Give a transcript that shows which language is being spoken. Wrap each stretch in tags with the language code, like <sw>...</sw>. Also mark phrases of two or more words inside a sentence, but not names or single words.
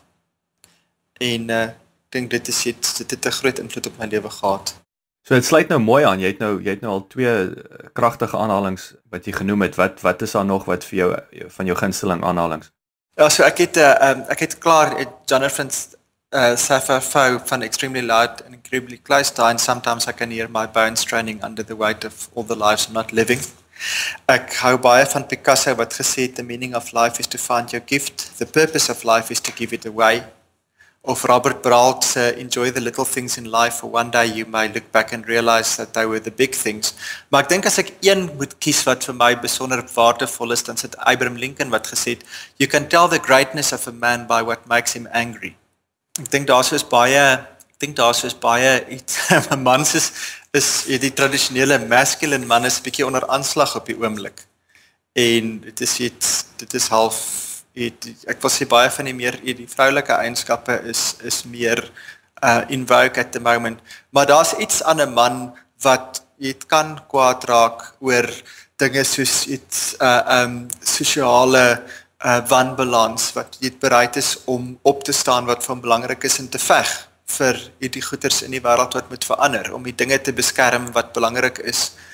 <af>En ek dink dit het 'n groot invloed op my lewe gehad. So dit sluit nou mooi aan. Jy het nou al 2 kragtige aanhalings wat jy genoem het. Wat is daar nog wat vir jou van jou gunsteling aanhalings? Ja, so ek het klaar Jonathan Safar van</af> <en>Extremely Loud and Incredibly Close to, and sometimes I can hear my bones straining under the weight of all the lives I'm not living.</en> <af>Ek hou baie van Picasso wat gesê het,</af> <en>the meaning of life is to find your gift, the purpose of life is to give it away. Of Robert Brault, enjoy the little things in life, for one day you may look back and realize that they were the big things.</en> <af>Maar ek dink as ek een moet kies wat vir my besonder waardevol is, dan sit Abraham Lincoln wat gesê het,</af> <en>you can tell the greatness of a man by what makes him angry.</en> <af>Ek dink daar is baie iets, mans is die tradisionele masculine man is bietjie onder aanslag op die oomblik. En dit is half ek wil sê baie van die vroulike eienskappe is meer</af> <en>in vogue at the moment.</en> <af>Maar daar's iets aan 'n man wat jy kan kwaad raak oor dinge soos iets sosiale wanbalans wat jy bereid is om op te staan wat van belangrik is en te veg vir die goeders in die wêreld wat moet verander, om die dinge te beskerm wat belangrik is.</af>